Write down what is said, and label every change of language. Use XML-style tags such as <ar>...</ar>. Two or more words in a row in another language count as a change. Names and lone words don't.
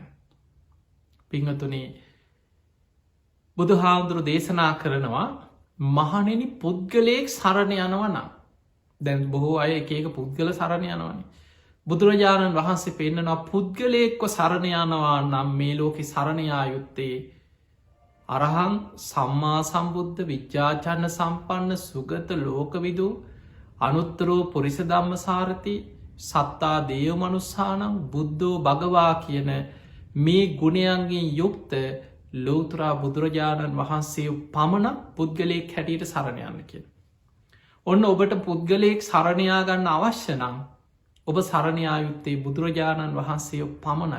<si>පිංහතුනේ බුදුහාමුදුරු දේශනා කරනවා මහනෙනි පුද්ගලයෙක් සරණ යනවනම් දැන් බොහෝ අය එකක පුද්ගල සරණ යනවනි. බුදුරජාණන් වහන්සේ පෙන්න්නනවා පුද්ගලයෙක්ව සරණ යනවා නම් මේ ලෝකෙ සරණයා යුත්තේ</si> <pi>අරහං සම්මා සම්බුද්ධ විච්චාචන්න සම්පන්න සුගත ලෝකවිදු අනුත්තරෝ පුරිස ධම්ම සාරති සත්තා දේව මනුස්සානම් බුද්ධෝ භගවා</pi> <si>කියන මේ ගුණයන්ගේ යුක්ත ලෝතුරා බුදුරජාණන් වහන්සේ පමණ පුද්ගලයෙක් හැටියට සරණයන්න කිය. ඔන්න ඔබට පුද්ගලයෙක් සරණයාගන්න අවශ්‍ය නම් ඔබ සරණයායුත්තේ බුදුරජාණන් වහන්සේ පමණයි.</si>